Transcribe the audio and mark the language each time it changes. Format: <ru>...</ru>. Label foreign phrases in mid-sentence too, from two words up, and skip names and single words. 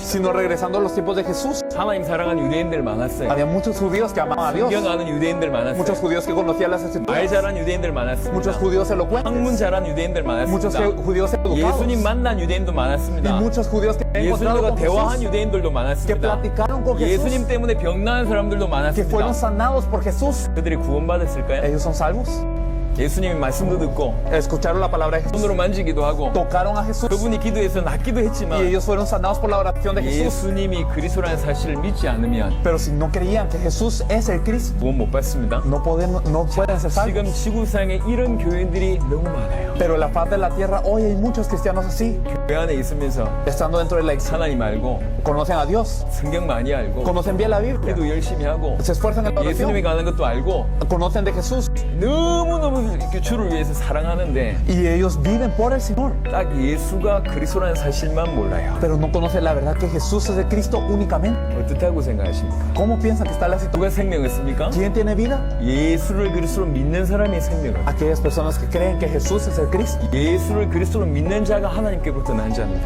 <es>Sino regresando a los tiempos de Jesús,</es> <ko>하나님 사랑하는 유대인들 많았어요.</ko> <es>había muchos judíos que amaban a Dios,</es> <ko>성경 아는 유대인들 많았어요.</ko> <es>muchos judíos que conocían las</es> <ko>말</ko> <es>escrituras,</es> <ko>잘하는 유대인들 많았습니다.</ko> <es>muchos judíos</es> <ko>학문</ko> <es>elocuentes,</es> <ko>잘하는 유대인들</ko> <es>muchos</es> <ko>많았습니다.</ko> <es>judíos educados</es> <ko>예수님 만난 유대인도</ko> <es>y</es> <ko>많았습니다.</ko> <es>muchos judíos que han encontrado</es> <ko>예수님과</ko> <es>con</es> <ko>대화한</ko> <es>Jesús,</es> <ko>유대인들도</ko> <es>que</es> <ko>많았습니다.</ko> <es>platicaron con Jesús,</es> <ko>예수님 때문에 병 나은 사람들도</ko> <es>que fueron</es> <ko>많았습니다.</ko> <es>sanados por Jesús.</es> <ko>그들이 구원받았을까요?</ko> <es>Ellos son salvos.</es> <ko>예수님의 말씀도 듣고</ko> <es>Escucharon la palabra de Jesús,</es> <ko>손으로 만지기도 하고</ko> <es>tocaron a Jesús</es> <ko>그분이 기도해서 낫기도</ko> <es>y</es> <ko>했지만</ko> <es>ellos fueron sanados por la oración de Jesús.</es> <ko>예수님이 그리스도라는 사실을 믿지 않으면</ko> <es>Pero si no creían que Jesús es el Cristo,</es> <ko>구원 못 받습니다.</ko> <es>no pueden ser salvos.</es> <ko>지금 지구상에 이런 교인들이 너무 많아요.</ko> <es>Pero en la faz de la tierra hoy hay muchos cristianos así,</es> <ko>교회 안에 있으면서</ko> <es>estando dentro de la iglesia,</es> <ko>하나님 알고</ko> <es>conocen a Dios,</es> <ko>성경 많이 알고</ko> <es>conocen bien la Biblia,</es> <ko>기도 열심히 하고</ko> <es>se esfuerzan en la</es> <ko>예수님이</ko> <es>oración,</es> <ko>가는 것도 알고</ko> <es>conocen de Jesús</es> <ko>너무너무 이렇게 주를 위해서 사랑하는데</ko> <es>y ellos viven por el Señor.</es> <ko>딱 예수가 그리스도라는 사실만 몰라요.</ko> <es>Pero no conocen la verdad que Jesús es el Cristo únicamente.</es> <ko>어떻다고 생각하십니까?</ko> <es>¿Cómo piensan que está la situación?</es> <ko>누가 생명을 씁니까?</ko> <es>¿Quién tiene vida?</es> <ko>예수를 그리스도로 믿는 사람이 생명을.</ko> <es>Aquellas personas que creen que Jesús es el Cristo.</es> <ko>예수를 그리스도로 믿는 자가 하나님께부터 난 자입니다.</ko>